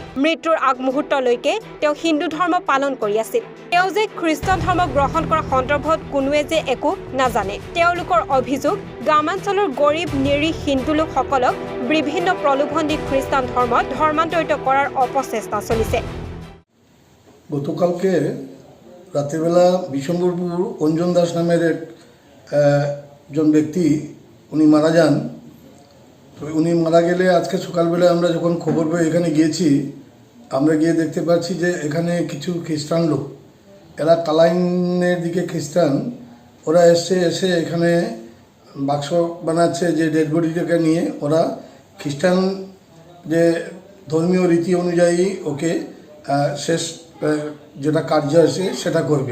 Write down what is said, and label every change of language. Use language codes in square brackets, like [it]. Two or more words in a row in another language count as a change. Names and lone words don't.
[as] মৃত্যুৰ আগমুহূৰ্তলৈকে তেওঁ হিন্দু ধৰ্ম পালন কৰি আছিল। তেওঁ যে খ্ৰীষ্টান ধৰ্ম গ্ৰহণ কৰা সন্দৰ্ভত কোনোৱে যে একো নাজানে। তেওঁলোকৰ অভিযোগ গ্ৰামাঞ্চলৰ গৰীব নিৰীহ হিন্দু লোকসকলক বিভিন্ন প্ৰলোভন দি খ্ৰীষ্টান ধৰ্মত ধৰ্মান্তৰিত কৰাৰ অপচেষ্টা চলিছে। [bn] গতকালকে রাত্রিবেলা বিশম্বরপুর অঞ্জন দাস নামের একজন ব্যক্তি উনি মারা যান। তো উনি মারা গেলে আজকে সকালবেলা আমরা যখন খবর পেয়ে এখানে গিয়েছি, আমরা গিয়ে দেখতে পাচ্ছি যে এখানে কিছু খ্রিস্টান লোক, এরা কালাইনের দিকে খ্রিস্টান, ওরা এসে এখানে বাক্স বানাচ্ছে যে [en] dead bodyটাকে [bn] নিয়ে ওরা খ্রিস্টান যে ধর্মীয় রীতি অনুযায়ী ওকে শেষ যেটা কার্য আছে সেটা করবে।